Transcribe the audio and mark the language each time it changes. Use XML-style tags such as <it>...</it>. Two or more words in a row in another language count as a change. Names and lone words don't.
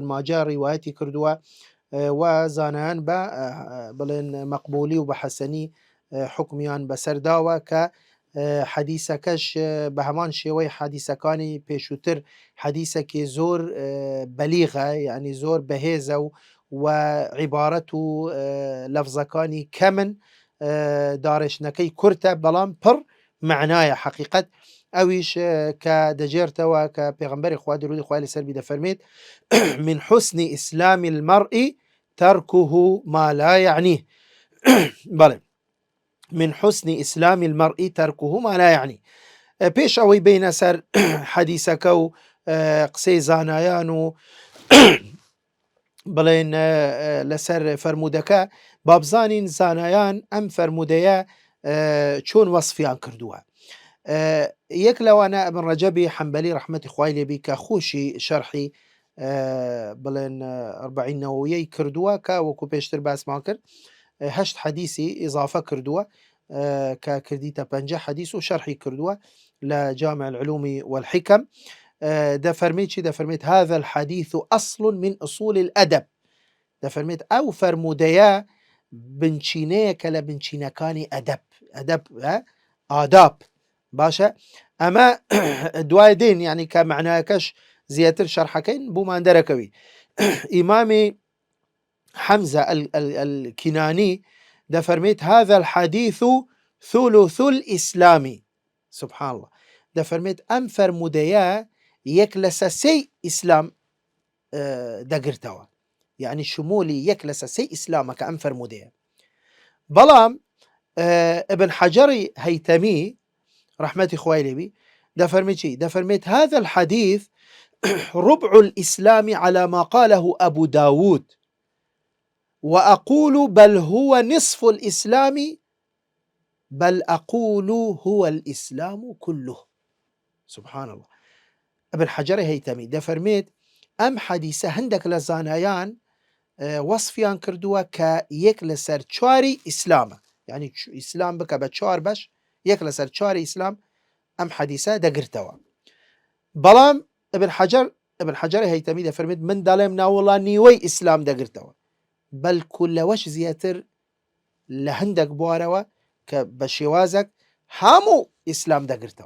<ckb>ماجە ڕیوایەتی کردووە، و زانایان بە بڵێن مەقبولی و بە حەسەنی حکمیان بەسەرداوە، کە حەدیسەکەش بە هەمان شێوەی حەدیسەکانی پێشووتر حەدیسێکی زۆر بەلیغە، یعنی زۆر بەهێزە و عیبارەت و لەفزەکانی کەمن، داڕێژنەکەی کورتە بەڵام پڕ معنایە حەقیقەت. ئەویش کە دەجێرتەوە کە پێغەمبەری خوا درودی خوای لەسەر بی دەفەرمێت</ckb> <ar>من حسن إسلام المرء تركه ما لا يعنيه. بەڵێ، من حسن إسلام المرء تركه ما لا يعني.</ar> <ckb>پێش ئەوەی بینە سەر حەدیسەکە و قسەی زانایان و بڵێن لەسەر فەرموودەکە، بابزانین زانایان ئەم فەرموودەیە چۆن وەصفیان کردووە. یەک لەوانە ئەبن ڕەجەبی حەنبەلی ڕەحمەتی خوای لێبی کە خوشی شەرحی بڵێن ئەربعین نەوەویەی کردووە، کە وەکو پێشتر باسمان کرد 8 حەدیسی ئیضافە کردووە، کە کردیتە 50 حەدیس و شەرحی کردووە لە جامع العلوم والحکم. دەفەرمێت چی؟</ckb> <ar>دەفەرمێت هذا الحديث أصل من أصول الأدب.</ar> <ckb>دەفەرمێت ئەو فەرموودەیە بنچینەیەکە لە بنچینەکانی ئەدەب، ئاداب. باشە، ئەمە دوای دێن، یعنی کە معنایەکەش زیاتر شەرحەکەین بوومان دەرەکەوی. ئیمامی حەمزە الكناني دەفەرمێت</ckb> <ar>هذا الحديث ثلث الإسلام. سبحان الله.</ar> <ckb>دەفەرمێت ئەم فەرموودەیە یەک لە سەسەی ئیسلام دەگرتەوە، یعنی شمولی یەک لە سەسەی ئیسلامەکە ئەم فەرموودەیە. بەڵام ابن حەجەری هەیتەمی رحمة خوای لێبی دەفەرمێت چی؟</ckb> <ar>دەفەرمێت هذا الحديث ربع الإسلام على ما قاله أبو داود، وأقول بل هو نصف الإسلام، بل أقول هو الإسلام كله. سبحان الله.</ar> <ckb>ابن حجر هەیتەمی دەفەرمێت ئەم حەدیسە هەندێک لە زانایان وەصفیان کردووە کە یەک لەسەر چواری ئیسلامە، یعنی ئیسلام بکە بە 4 بەش، یەک لەسەر 4 ئیسلام ئەم حەدیسە دەگرتەوە. بەڵام ابن حەجەر هەیتەمی دەفەرمێت من دەڵێم ناوەڵا نیوەی ئیسلام دەگرتەوە، بەلکو لەوەش زیاتر لە هەندێک بوارەوە کە بە شێوازێک هەموو ئیسلام دەگرتەوە.</ckb>